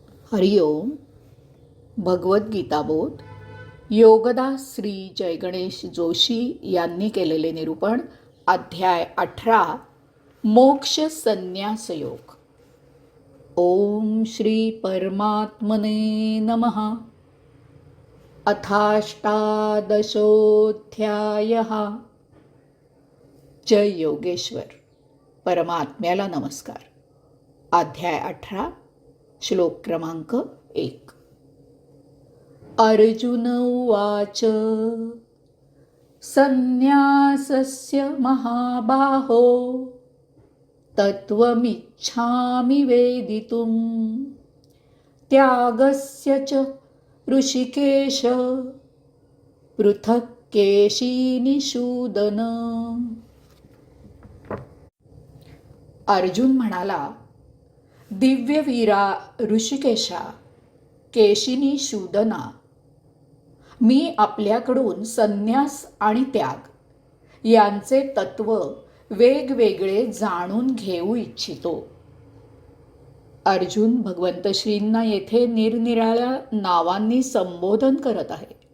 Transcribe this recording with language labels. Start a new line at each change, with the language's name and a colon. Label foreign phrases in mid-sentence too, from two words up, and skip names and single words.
Marathi: हरिओम. भगवद्गीताबोध योगदास श्री जयगणेश जोशी यांनी केलेले निरूपण. अध्याय 18 मोक्ष संन्यास योग.
Sanskrit: ओम श्री परमात्मने नमः. अथाष्टादशोऽध्यायः.
Marathi: जय योगेश्वर. परमात्म्याला नमस्कार. अध्याय 18 श्लोक क्रमांक 1.
Sanskrit: अर्जुन उवाच संन्यासस्य महाबाहो तत्त्वमिच्छामि वेदितुं त्यागस्य च ऋषिकेश पृथक् केशिनिषूदन.
Marathi: अर्जुन म्हणाला, दिव्यवीरा ऋषिकेशा, केशिनी शूदना, मी आपल्याकडून संन्यास आणि त्याग यांचे तत्व वेगवेगळे जाणून घेऊ इच्छितो. अर्जुन भगवंत श्रींना येथे निरनिराळ्या नावांनी संबोधन करत आहे.